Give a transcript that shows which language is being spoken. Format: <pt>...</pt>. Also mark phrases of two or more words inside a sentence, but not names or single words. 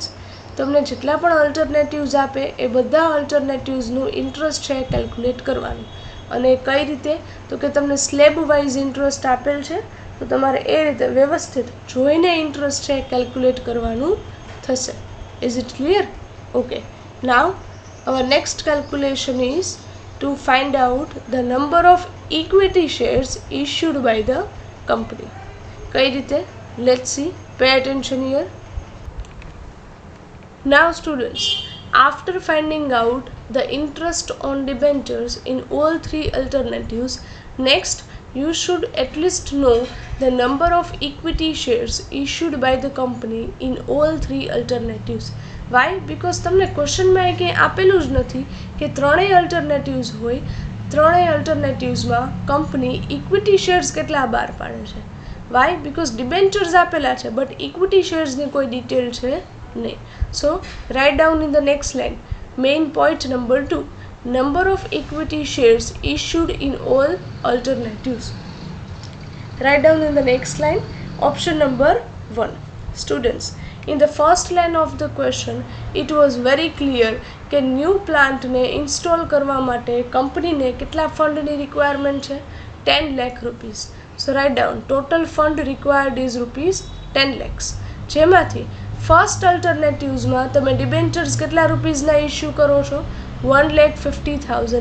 <gu>તમને જેટલા પણ અલ્ટરનેટિવ્સ આપે એ બધા અલ્ટરનેટિવ્સનું ઇન્ટરેસ્ટ છે કેલ્ક્યુલેટ કરવાનું. અને કઈ રીતે? તો કે તમને</gu> <en>slab wise interest</en> <gu>આપેલ છે, તો તમારે એ રીતે વ્યવસ્થિત જોઈને ઇન્ટરેસ્ટ છે કેલ્ક્યુલેટ કરવાનું થશે.</gu> <en>Is it clear? Okay. નાવ our next calculation is to find out the number of equity shares issued by the company.</en> <gu>કઈ રીતે?</gu> <en>Let's see. Pay attention here. Now students, after finding out the interest on debentures in all 3 alternatives, next you should at least know the number of equity shares issued by the company in all 3 alternatives. Why?</en> <gu>Because તમને ક્વેશ્ચનમાં એ કંઈ આપેલું જ નથી કે ત્રણેય અલ્ટરનેટિવ્સ હોય, ત્રણેય અલ્ટરનેટિવ્સમાં કંપની</gu> <en>equity shares</en> <gu>કેટલા બહાર પાડે છે.</gu> <en>વાય?</en> <gu>બિકોઝ ડિબેન્ચર્સ આપેલા છે બટ ઇક્વિટી શેર્સની કોઈ ડિટેલ છે નહીં.</gu> <en>so write down in the next line main point number 2, number of equity shares issued in all alternatives. Write down in the next line option number 1. Students, in the first line of the question it was very clear</en> <gu>કે ન્યૂ પ્લાન્ટને ઇન્સ્ટોલ કરવા માટે કંપનીને કેટલા ફંડની રિક્વાયરમેન્ટ છે?</gu> <en>10 lakh રૂપીઝ. so write down total fund required is rupees 10 lakhs.</en> <gu>જેમાંથી ફર્સ્ટ અલ્ટરનેટિવ્સમાં તમે ડિબેન્ચર્સ કેટલા રૂપીઝના ઇસ્યુ કરો છો?</gu>